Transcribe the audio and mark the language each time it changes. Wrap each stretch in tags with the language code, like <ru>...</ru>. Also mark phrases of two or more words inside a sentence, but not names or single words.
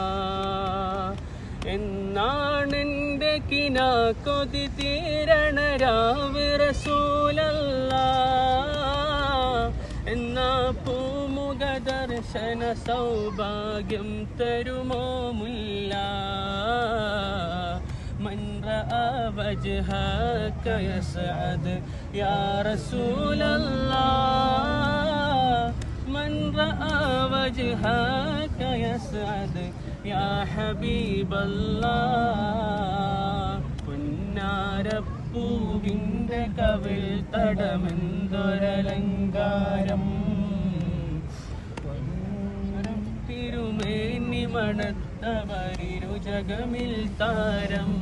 <ml>എന്നാണെൻ്റെ കിനാ കൊതി തീരണരാവ് റസൂലല്ലാഹ് എന്ന പൂമുഖ ദർശന സൗഭാഗ്യം തരുമോ മുല്ല.</ml> <ar>من رأى وجهك يسعد يا رسول الله. من رأى وجهك يسعد يا حبيب الله.</ar> <ml>പുന്നാരപ്പൂവിൻ്റെ കവിൾ തടമെന്തൊരലങ്കാരം. തിരുമേനി മണത്തവരിരു ജഗമിൽ താരം.</ml>